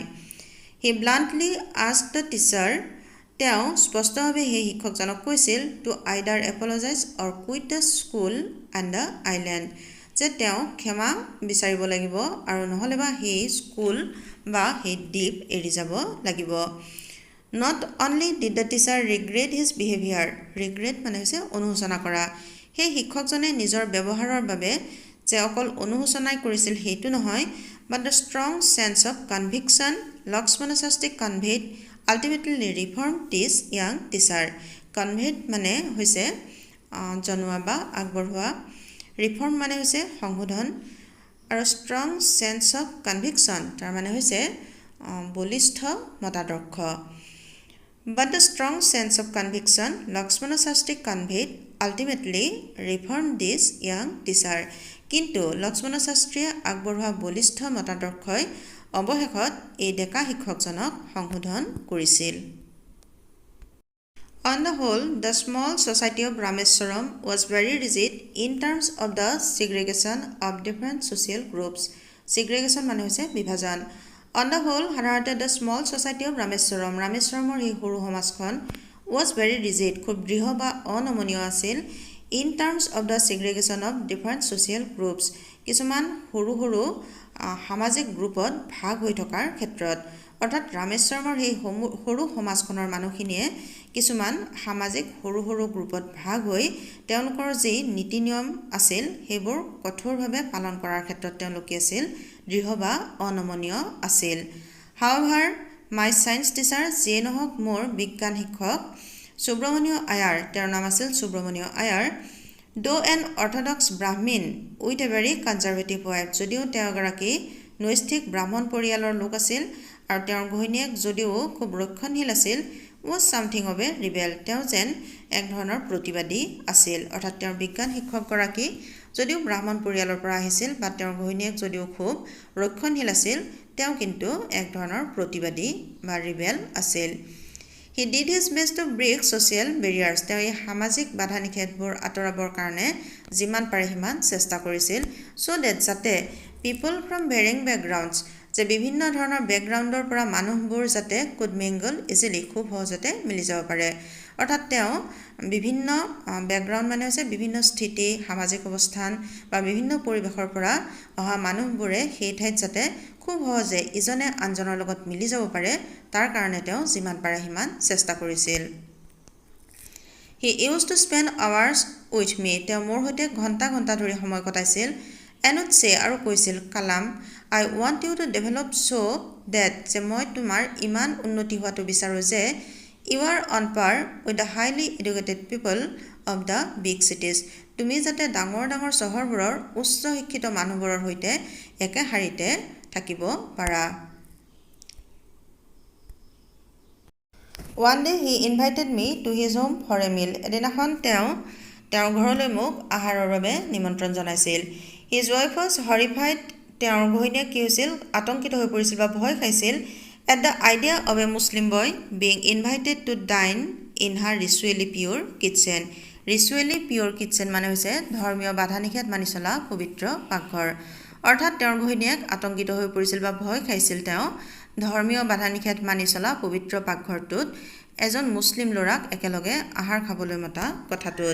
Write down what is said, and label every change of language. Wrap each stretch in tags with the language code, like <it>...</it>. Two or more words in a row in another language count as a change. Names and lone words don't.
<en>He bluntly asked the teacher,</en> <as>তেওঁ স্পষ্টভাৱে সেই শিক্ষকজনক কৈছিল</as> <en>to either apologize or quit the school and the island,</en> <as>যে তেওঁ ক্ষমা বিচাৰিব লাগিব আৰু নহ'লে বা সেই স্কুল বা সেই দ্বীপ এৰি যাব লাগিব।</as> <en>Not only did the teacher regret his behaviour, ৰিগ্ৰেট</en> <as>মানে হৈছে অনুশোচনা কৰা, সেই শিক্ষকজনে নিজৰ ব্যৱহাৰৰ বাবে যে অকল অনুশোচনাই কৰিছিল সেইটো নহয়,</as> <en>But the strong sense of conviction লক্ষ্মণ শাস্ত্ৰী conveyed ultimately reform this young teacher।</en> <as>কনভেড মানে হৈছে জনোৱা বা আগবঢ়োৱা, ৰিফৰ্ম মানে হৈছে সংশোধন, আৰু</as> <en>strong sense of conviction</en> <as>তাৰ মানে হৈছে বলিষ্ঠ মতাদৰ্শ।</as> <en>But the strong sense of conviction লক্ষ্মণ শাস্ত্ৰী conveyed ultimately reformed this young teacher,</en> <as>কিন্তু লক্ষ্মণ শাস্ত্ৰীয়ে আগবঢ়োৱা বলিষ্ঠ মতাদৰ্শই অৱশেষত এই ডেকা শিক্ষকজনক সংশোধন কৰিছিল।</as> <en>On the whole, the small society of Rameswaram was very rigid in terms of the segregation of different social groups. Segregation</en> <as>মানে হৈছে বিভাজন।</as> <en>On the whole, সাধাৰণতে the small society of Rameswaram,</en> <as>ৰামেশ্বৰমৰ সেই সৰু সমাজখন</as> <en>was very rigid,</en> <as>খুব দৃঢ় বা অনমনীয় আছিল</as> <en>in terms of the segregation of different social groups,</en> <as>কিছুমান সৰু সৰু সামাজিক গ্ৰুপত ভাগ হৈ থকাৰ ক্ষেত্ৰত। অৰ্থাৎ ৰামেশ্বৰমৰ সেই সৰু সমাজখনৰ মানুহখিনিয়ে কিছুমান সামাজিক সৰু সৰু গ্ৰুপত ভাগ হৈ তেওঁলোকৰ যি নীতি নিয়ম আছিল সেইবোৰ কঠোৰভাৱে পালন কৰাৰ ক্ষেত্ৰত তেওঁলোকে আছিল দৃঢ় বা অনমনীয় আছিল।</as> <en>However, my science teacher,</en> <as>যিয়ে নহওক মোৰ বিজ্ঞান শিক্ষক সুব্ৰমণিয় আয়াৰ, তেওঁৰ নাম আছিল সুব্ৰমণিয় আয়াৰ,</as> <en>though an orthodox Brahmin with a very conservative wife,</en> <as>যদিও তেওঁ এগৰাকী নৈষ্ঠিক ব্ৰাহ্মণ পৰিয়ালৰ লোক আছিল আৰু তেওঁৰ ঘৈণীয়েক যদিও খুব ৰক্ষণশীল আছিল,</as> <en>was something of a rebel,</en> <as>তেওঁ যেন এক ধৰণৰ প্ৰতিবাদী আছিল। অৰ্থাৎ তেওঁৰ বিজ্ঞান শিক্ষকগৰাকী যদিও ব্ৰাহ্মণ পৰিয়ালৰ পৰা আহিছিল বা তেওঁৰ ঘৈণীয়েক যদিও খুব ৰক্ষণশীল আছিল, তেওঁ কিন্তু এক ধৰণৰ প্ৰতিবাদী বা ৰিবেল আছিল।</as> <en>He did his best to break social barriers,</en> <as>তেওঁ এই সামাজিক বাধা নিষেধবোৰ আঁতৰাবৰ কাৰণে যিমান পাৰে সিমান চেষ্টা কৰিছিল,</as> <en>so that যাতে people from varying backgrounds,</en> <as>যে বিভিন্ন ধৰণৰ বেকগ্ৰাউণ্ডৰ পৰা মানুহবোৰ যাতে</as> <en>could mingle easily,</en> <as>খুব সহজতে মিলি যাব পাৰে। অৰ্থাৎ তেওঁ বিভিন্ন বেকগ্ৰাউণ্ড মানে হৈছে বিভিন্ন স্থিতি, সামাজিক অৱস্থান বা বিভিন্ন পৰিৱেশৰ পৰা অহা মানুহবোৰে সেই ঠাইত যাতে খুব সহজে ইজনে আনজনৰ লগত মিলি যাব পাৰে তাৰ কাৰণে তেওঁ যিমান পাৰে সিমান চেষ্টা কৰিছিল।</as> <en>He used to spend hours with me,</en> <as>তেওঁ মোৰ সৈতে ঘণ্টা ঘণ্টা ধৰি সময় কটাইছিল।</as> <en>and would say,</en> <as>আৰু কৈছিল, কালাম,</as> <en>I want you to develop so that,</en> <as>যে মই তোমাৰ ইমান উন্নতি হোৱাটো বিচাৰোঁ যে</as> <en>you are on par with the highly educated people of the big cities,</en> <as>তুমি যাতে ডাঙৰ ডাঙৰ চহৰবোৰৰ উচ্চ শিক্ষিত মানুহবোৰৰ সৈতে একে শাৰীতে থাকিব পাৰা।</as> <en>One day he invited me to his home for a meal,</en> <as>এদিনাখন তেওঁৰ ঘৰলৈ মোক আহাৰৰ বাবে নিমন্ত্ৰণ জনাইছিল।</as> <en>His wife was horrified,</en> <as>তেওঁৰ ঘৈণীয়েক কি হৈছিল, আতংকিত হৈ পৰিছিল বা ভয় খাইছিল</as> <en>at the idea of a Muslim boy being invited to dine in her ritually pure kitchen. Ritually pure kitchen</en> <as>মানে হৈছে ধৰ্মীয় বাধা নিষেধ মানি চলা পবিত্ৰ পাকঘৰ। অৰ্থাৎ তেওঁৰ ঘৈণীয়েক আতংকিত হৈ পৰিছিল বা ভয় খাইছিল তেওঁ ধৰ্মীয় বাধা নিষেধ মানি চলা পবিত্ৰ পাকঘৰটোত এজন মুছলিম ল'ৰাক একেলগে আহাৰ খাবলৈ মতা কথাটোত।</as>